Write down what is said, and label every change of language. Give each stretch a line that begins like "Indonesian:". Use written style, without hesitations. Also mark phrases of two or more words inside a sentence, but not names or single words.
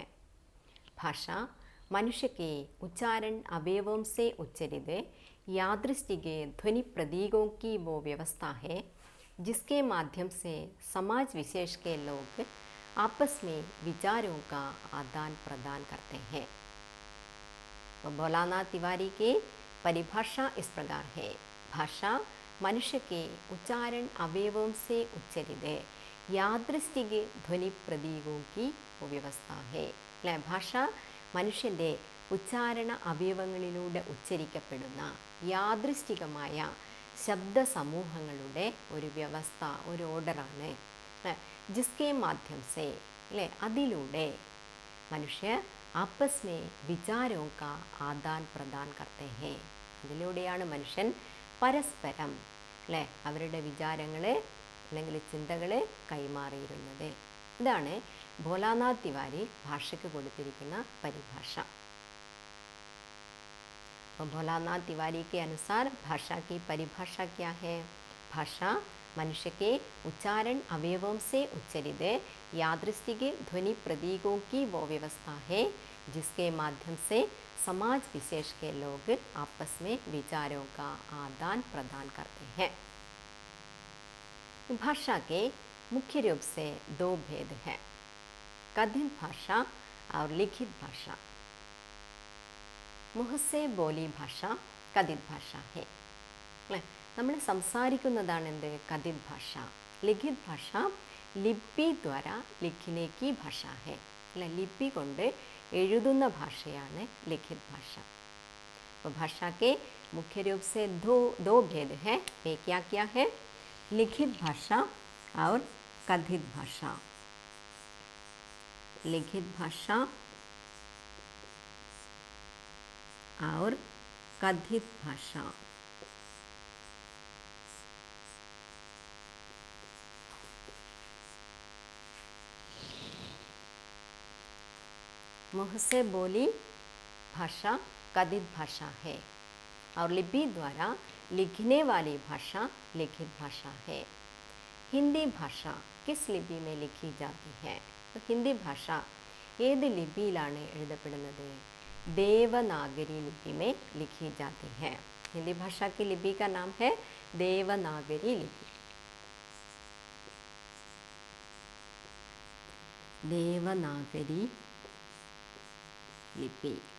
Hindi: भाषा मनुष्य के उच्चारण अवयवों से उच्चरित यादृष्टिक ध्वनि प्रतीकों की वो व्यवस्था है जिसके माध्यम से समाज विशेष के लोग आपस में विचारों का आदान प्रदान करते हैं. तो भोलानाथ तिवारी की परिभाषा इस प्रकार है. भाषा मनुष्य के उच्चारण अवयवों से उच्चरित यादृष्टिक ध्वनि प्रतीकों की व्यवस्था है.
Malayalam: അല്ലെ, ഭാഷ മനുഷ്യൻ്റെ ഉച്ചാരണ അവയവങ്ങളിലൂടെ ഉച്ചരിക്കപ്പെടുന്ന യാദൃഷ്ടികമായ ശബ്ദ സമൂഹങ്ങളുടെ ഒരു വ്യവസ്ഥ, ഒരു ഓർഡറാണ്.
Hindi: जिसके माध्यम से,
Malayalam: അല്ലെ, അതിലൂടെ മനുഷ്യ
Hindi: आपस में विचारों का आदान प्रदान करते हैं.
Malayalam: അതിലൂടെയാണ് മനുഷ്യൻ പരസ്പരം, അല്ലേ, അവരുടെ വിചാരങ്ങളെ അല്ലെങ്കിൽ ചിന്തകൾ കൈമാറിയിരുന്നത്. ഇതാണ് ഭോലാനാഥ് തിവാരി ഭാഷയ്ക്ക് കൊടുത്തിരിക്കുന്ന പരിഭാഷ.
Hindi: भोलानाथ तिवारी के अनुसार भाषा की परिभाषा क्या है? भाषा मनुष्य के उच्चारण अवयवों से उच्चरित यादृष्टिक ध्वनि प्रतीकों की वो व्यवस्था है जिसके माध्यम से समाज विशेष के लोग आपस में विचारों का आदान प्रदान करते हैं. भाषा के मुख्य रूप से दो भेद हैं, कथित भाषा और लिखित भाषा. मुँह से बोली भाषा कथित भाषा है അല്ലേ.
Malayalam: നമ്മൾ സംസാരിക്കുന്നതാണ് എന്ത്? കഥിത് ഭാഷ.
Hindi: लिखित भाषा लिपि द्वारा लिखने की भाषा है അല്ലെ.
Malayalam: ലിപി കൊണ്ട് എഴുതുന്ന ഭാഷയാണ് ലിഖിത് ഭാഷ. അപ്പോൾ ഭാഷ
Hindi: के मुख्य रूप से दो भेद है. वे क्या क्या है? लिखित भाषा और कथित भाषा. लिखित भाषा और कथित भाषा. मुँह से बोली भाषा कथित भाषा है और लिपि द्वारा लिखने वाली भाषा लिखित भाषा है. हिंदी भाषा किस लिपि में लिखी जाती है? तो हिंदी भाषा
Malayalam: ഏത് ലിപിയിലാണ് എഴുതപ്പെടുന്നത്?
Hindi: देवनागरी लिपि में लिखी जाती है. हिंदी भाषा की लिपि का नाम है देवनागरी लिपि. देवनागरी लिपि.